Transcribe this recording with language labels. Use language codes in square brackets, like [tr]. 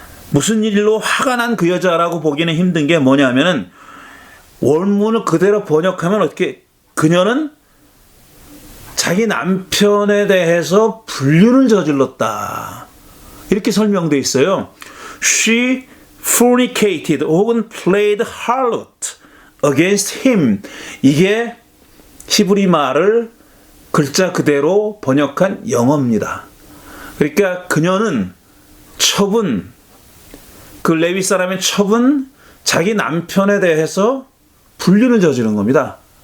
[ko] 무슨 일로 화가 난 그 여자라고 보기는 힘든 게 뭐냐면은 원문을 그대로 번역하면 어떻게 그녀는 자기 남편에 대해서 불륜을 저질렀다. 이렇게 설명되어 있어요. [en] She fornicated [ko] 혹은 [en] played harlot against him. [ko] 이게 히브리 말을 글자 그대로 번역한 영어입니다. 그러니까 그녀는 처분, 그 레위 사람의 처분, 자기 남편에 대해서 불륜을 저지른 겁니다.